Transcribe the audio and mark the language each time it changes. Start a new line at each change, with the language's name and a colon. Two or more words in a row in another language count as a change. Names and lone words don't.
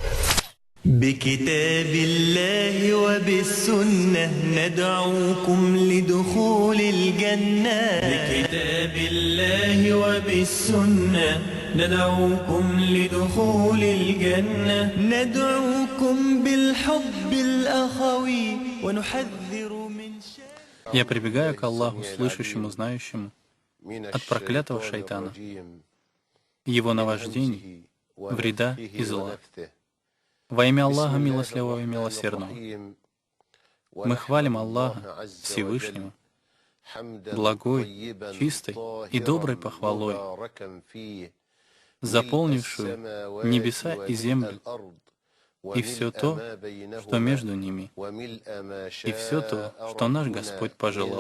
Arabic: بكتاب الله وبالسنة ندعوكم لدخول الجنة. بكتاب الله وبالسنة ندعوكم لدخول الجنة. ندعوكم بالحب الأخوي ونحذر من
Russian: Я прибегаю к Аллаху, слышащему, знающему, от проклятого шайтана, его наваждений, вреда и зла. Во имя Аллаха Милостливого и Милосердного. Мы хвалим Аллаха Всевышнего, благой, чистой и доброй похвалой, заполнившую небеса и землю, и все то, что между ними, и все то, что наш Господь пожелал.